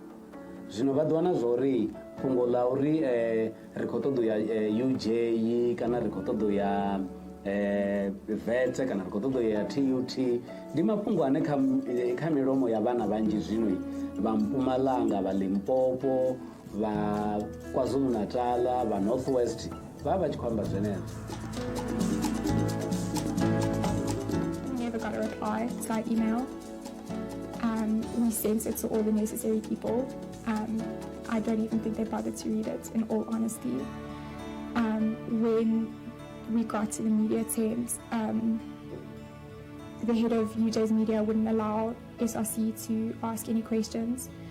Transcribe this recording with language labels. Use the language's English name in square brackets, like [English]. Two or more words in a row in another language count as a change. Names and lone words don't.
[Venda] Zwino vha ḓiwana zwa uri fhungo ḽa uri ri khou ṱoḓa u ya UJ kana ri khou ṱoḓa u ya vetse kana ri khou ṱoḓa u ya TUT ndi mafhungo ane kha milomo ya vhana vhanzhi zwino vha Mpumalanga, vha Limpopo, vha KwaZulu Natal, vha North West vha vha tshi khou amba zwenezwo. [English] Never got a reply to that email. We sent it to all the necessary people. I don't even think they bothered to read it, in all honesty. When we got to the media tent, the head of UJ's media wouldn't allow SRC to ask any questions.